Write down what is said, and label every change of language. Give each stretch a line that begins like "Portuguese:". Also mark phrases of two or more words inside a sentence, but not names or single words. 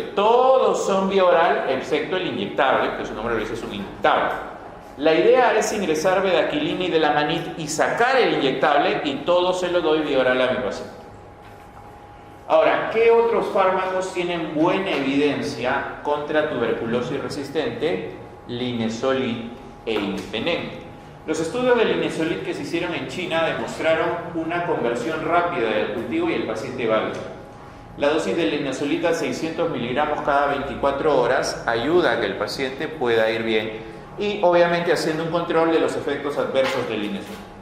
Spanish: Todos son vía oral, excepto el inyectable, que su nombre lo dice, es un inyectable. La idea es ingresar bedaquilina y delamanid y sacar el inyectable, y todo se lo doy vía oral a mi paciente. Ahora, ¿qué otros fármacos tienen buena evidencia contra tuberculosis resistente? Linezolid e imipenem. Los estudios del linezolid que se hicieron en China demostraron una conversión rápida del cultivo y el paciente válido. La dosis de linezolid a 600 miligramos cada 24 horas ayuda a que el paciente pueda ir bien, y obviamente haciendo un control de los efectos adversos del linezolid.